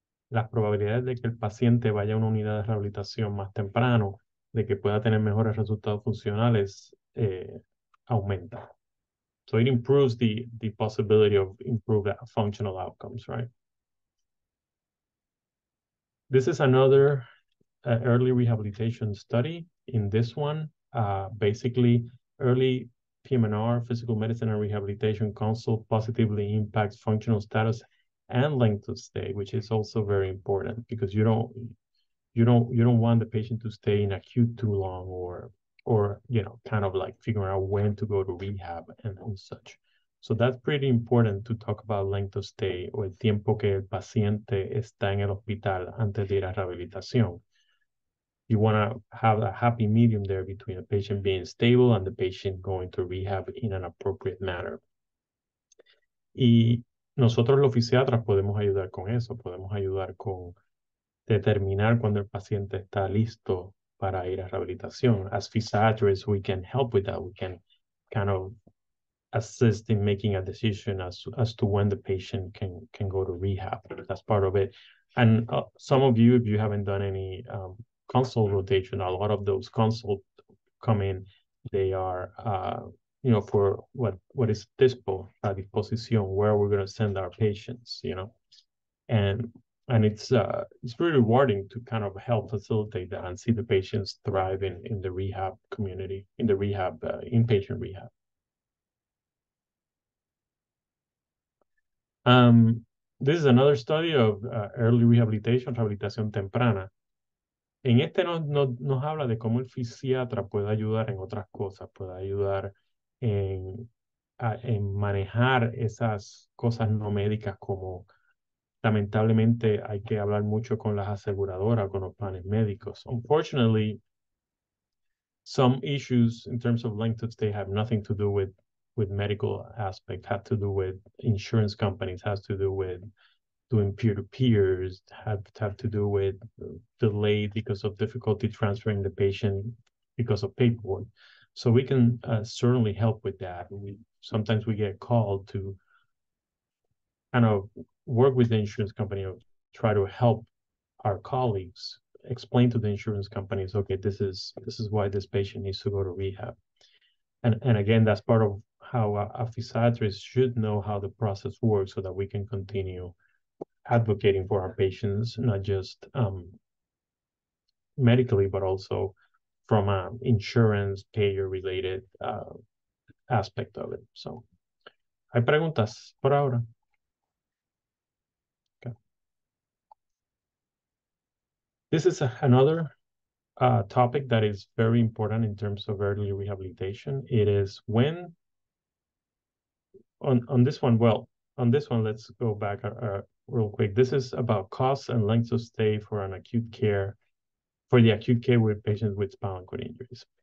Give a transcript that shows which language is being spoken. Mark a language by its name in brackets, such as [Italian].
[Spanish] las probabilidades de que el paciente vaya a una unidad de rehabilitación más temprano, de que pueda tener mejores resultados funcionales, aumenta. [English] So it improves the possibility of improved functional outcomes, right? This is another early rehabilitation study. In this one, basically, early PM&R, physical medicine and rehabilitation consult positively impacts functional status and length of stay, which is also very important because you don't want the patient to stay in acute too long or kind of like figuring out when to go to rehab and such. So that's pretty important to talk about length of stay [Spanish] o el tiempo que el paciente está en el hospital antes de ir a rehabilitación. [English] You want to have a happy medium there between the patient being stable and the patient going to rehab in an appropriate manner. [Spanish] Y nosotros los fisiatras podemos ayudar con eso, podemos ayudar con determinar cuando el paciente está listo para ir a rehabilitación. [English] As physiatrists, we can help with that. We can kind of assist in making a decision as to when the patient can go to rehab. That's part of it. And some of you, if you haven't done any consult rotation, a lot of those consults come in, they are for what is dispo, [Spanish] a disposición, [English] where we're going to send our patients, and it's pretty rewarding to kind of help facilitate that and see the patients thrive in the rehab community, in the rehab, inpatient rehab. This is another study of early rehabilitation, [Spanish] rehabilitación temprana. En este nos habla de cómo el fisiatra puede ayudar en otras cosas, puede ayudar en manejar esas cosas no médicas, como lamentablemente hay que hablar mucho con las aseguradoras, con los planes médicos. [English] Unfortunately, some issues in terms of length of stay have nothing to do with medical aspect, have to do with insurance companies, has to do with doing peer-to-peers, have to do with delay because of difficulty transferring the patient because of paperwork. So we can certainly help with that. Sometimes we get called to kind of work with the insurance company or try to help our colleagues explain to the insurance companies, okay, this is why this patient needs to go to rehab. And again, that's part of how a physiatrist should know how the process works so that we can continue advocating for our patients, not just medically, but also from an insurance payer-related aspect of it. So, [Spanish] ¿hay preguntas por ahora? [English] Okay. This is another topic that is very important in terms of early rehabilitation. It is when, on this one, let's go back real quick. This is about costs and lengths of stay for the acute care with patients with spinal cord injuries.